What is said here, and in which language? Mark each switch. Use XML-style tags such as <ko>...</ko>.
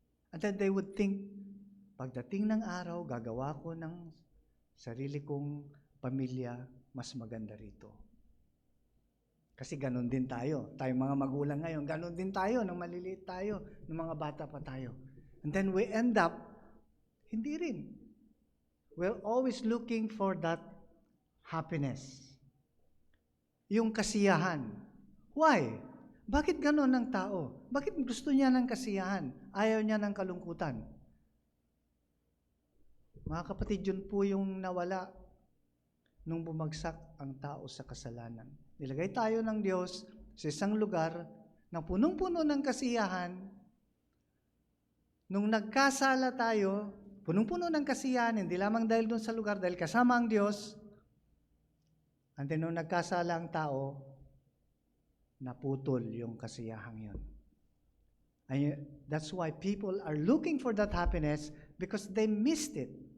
<en>And then they would think,</en> <tl>pagdating ng araw, gagawa ko ng Sarili kong pamilya, mas maganda rito. Kasi ganun din tayo. Tayong mga magulang ngayon, ganun din tayo, nang maliliit tayo, nung mga bata pa tayo.</tl> <en>And then we end up,</en> <tl>hindi rin.</tl> <en>We're always looking for that happiness.</en> <tl>Yung kasiyahan. Why? Bakit ganun ang tao? Bakit gusto niya ng kasiyahan? Ayaw niya ng kalungkutan? Mga kapatid, yun po yung nawala nung bumagsak ang tao sa kasalanan. Nilagay tayo ng Diyos sa isang lugar na punong-puno ng kasiyahan. Nung nagkasala tayo, punong-puno ng kasiyahan, hindi lamang dahil doon sa lugar, dahil kasama ang Diyos. And then nung nagkasala ang tao, naputol yung kasiyahang yun.</tl> <en>And that's why people are looking for that happiness because they missed it.</en>